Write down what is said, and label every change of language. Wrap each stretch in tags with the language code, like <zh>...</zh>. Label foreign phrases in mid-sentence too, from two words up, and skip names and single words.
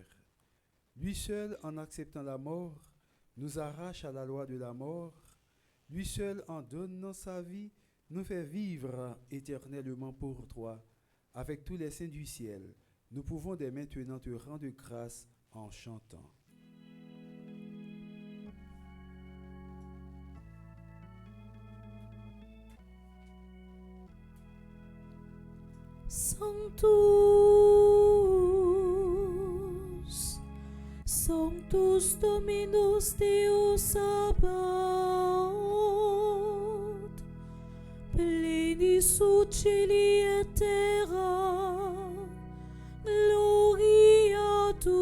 <fr>Lui seul, en acceptant la mort, nous arrache à la loi de la mort. Lui seul, en donnant sa vie, nous fait vivre éternellement pour toi. Avec tous les saints du ciel, nous pouvons dès maintenant te rendre grâce en chantant.</fr> <la>Sanctus, Sanctus Dominus Deus Sabaoth, plenus celi et terra, gloria</la>